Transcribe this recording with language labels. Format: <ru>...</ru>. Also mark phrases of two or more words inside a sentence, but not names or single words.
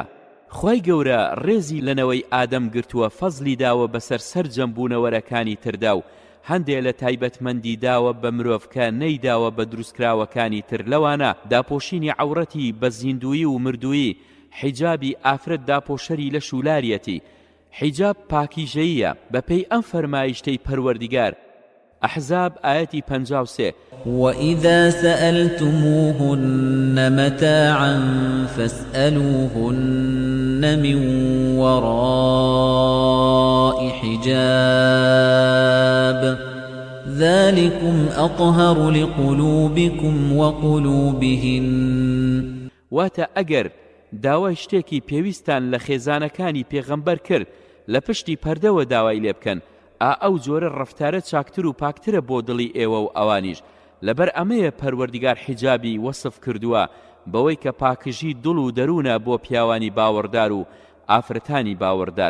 <ckb>خی گەورە ڕێزی لەنەوەی ئادەم گرتووە، فەزلی داوە بەسەر سەرجەمبوونەوەرەکانی تردا و هەندێک لە تایبەتمەندی داوە بە مرۆڤکە نەیداوە بە دروستکراوەکانی تر. لەوانە داپۆشینی عەورەتی بە زیندویی و مردویی. حیجابی ئافرەت داپۆشەری لە شولارەتی. حیجاب پاکیژەییە بەپێی ئەم فەرمایشتەی پەروەردیگار. ئەحزاب ئاەتی 53.</ckb> <ar>وَإِذَا سَأَلْتُمُوهُنَّ مَتَاعًا فَاسْأَلُوهُنَّ مِنْ وَرَاءِ حِجَابٍ ذَلِكُمْ أَطْهَرُ لِقُلُوبِكُمْ وَقُلُوبِهِنَّ.</ar> <ckb>واتە ئەگەر داوای شتێکی پێویستان لە خێزانەکانی پێغەمبەر کرد لە پشتی پەردەوە داوای لێ بکەن، ئەو جۆرە ڕەفتارە چاکتر و پاکترە بۆ دڵی ئێوە و ئەوانیش. لەبەر ئەمەیە پەروەردیگار حیجابی وەسف کردووە بەوەی کە پاکژی دڵ و دەروونە بۆ پیاوانی باوەڕدار و ئافرەتانی باوەڕدار.</ckb>